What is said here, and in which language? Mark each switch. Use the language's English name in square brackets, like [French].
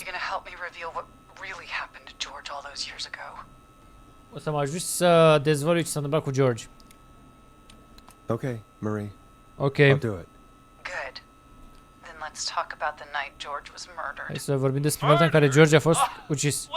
[English] You're gonna help me reveal what really happened to George all those years ago. [Romanian] O să mă ajut să dezvălui ce s-a întâmplat cu George. [English] Okay, Marie. [Romanian] Ok. [English] I'll do it. Good. Then let's talk about the night George was [Romanian] Hai [English] murdered. [Romanian] să vorbim despre noaptea în care George a fost ucis.